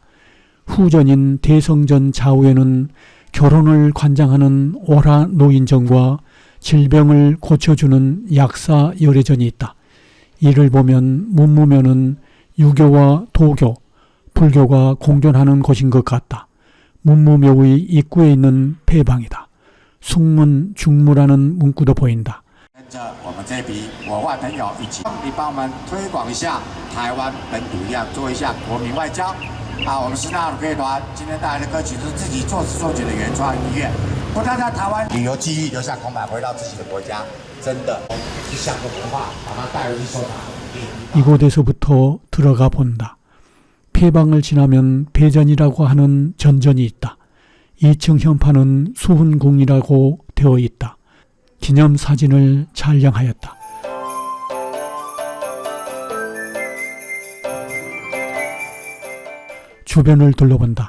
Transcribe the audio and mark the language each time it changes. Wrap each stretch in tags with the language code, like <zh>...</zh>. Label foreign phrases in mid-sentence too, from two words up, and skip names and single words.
<ko>후전인 대성전 좌우에는 결혼을 관장하는 오라 노인전과 질병을 고쳐주는 약사 열애전이 있다. 이를 보면 문무묘는 유교와 도교, 불교가 공존하는 곳인 것 같다. 문무묘의 입구에 있는 폐방이다. 숙문 중무라는 문구도 보인다.</ko> <zh>跟着我们这批国外朋友一起，你帮我们推广一下台湾本土一样，做一下国民外交。我们师大鲁乐团今天带来的歌曲是自己作词作曲的原创音乐，不但在台湾旅游记忆留下空白，回到自己的国家，真的是像个文化，把它带回去收藏。</zh> <ko>이곳에서부터 들어가 본다. 폐방을 지나면 배전이라고 하는 전전이 있다. 2층 현판은 수훈궁이라고 되어 있다. 기념사진을 촬영하였다. 주변을 둘러본다.</ko>